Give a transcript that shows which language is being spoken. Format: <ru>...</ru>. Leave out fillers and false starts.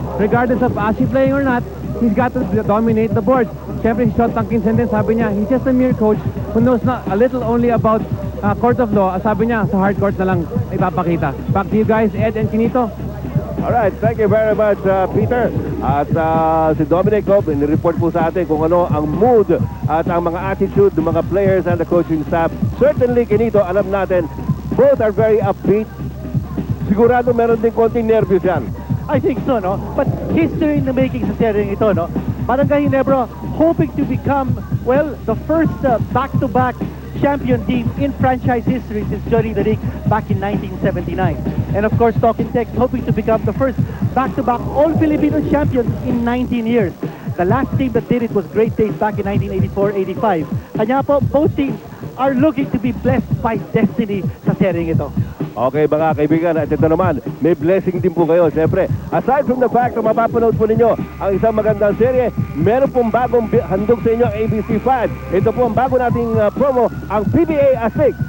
<en>Regardless of Asi playing or not, he's got to dominate the board.</en> <tl>Siyempre si Sean Tankinson din, sabi niya,</tl> <en>he's just a mere coach who knows not a little only about court of law.</en> <tl>Sabi niya, sa hard court na lang ipapakita.</tl> <en>Back to you guys,</en> <tl>Ed and Kinito.</tl> <en>Alright, thank you very much, Peter.</en> <tl>At si Dominic Cobb, nireport po sa atin kung ano ang mood at ang mga attitude ng mga players</tl> <en>and the coaching staff. Certainly, Kinito,</en> <tl>alam natin,</tl> <en>both are very upbeat.</en> <tl>Sigurado meron din konting nervous yan.</tl> <en>I think so, no? But history in the making</en> <tl>sa series ito,</tl> <en>no? Barangay Ginebra hoping to become, well, the first back-to-back champion team in franchise history since joining the league back in 1979. And of course, Talking Tech hoping to become the first back-to-back all-Filipino champions in 19 years. The last team that did it was Great Days back in 1984-85. Kanya po, both teams are looking to be blessed by destiny</en> <tl>sa series ito. Okay mga kaibigan, at ito naman, may blessing din po kayo. Siyempre,</tl> <en>aside from the fact</en> <tl>na mapapanood po ninyo ang isang magandang serye, meron pong bagong handog sa inyo ang ABC5. Ito po ang bago nating promo, ang PBA Astig.</tl>